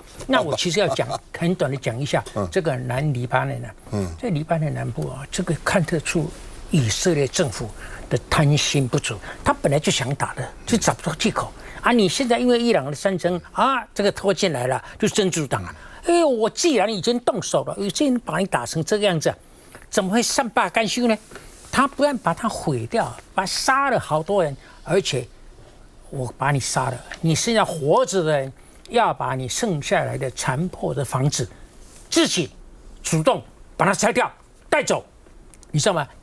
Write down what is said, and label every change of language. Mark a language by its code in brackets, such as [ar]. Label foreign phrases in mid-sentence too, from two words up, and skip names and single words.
[zh] 那我其實要講很短的講一下這個南黎巴嫩在黎巴嫩南部這個看得出以色列政府的貪心不足，他本來就想打的，就找不到借口你現在因為伊朗的戰爭這個拖進來了，就真主黨我既然已經動手了，已經把你打成這個樣子，怎麼會善罷甘休呢？他不但把他毀掉，殺了好多人，而且我把你殺了，你现在活着的人要把你剩下來的殘破的房子自己主動把它拆掉帶走，你知道嗎？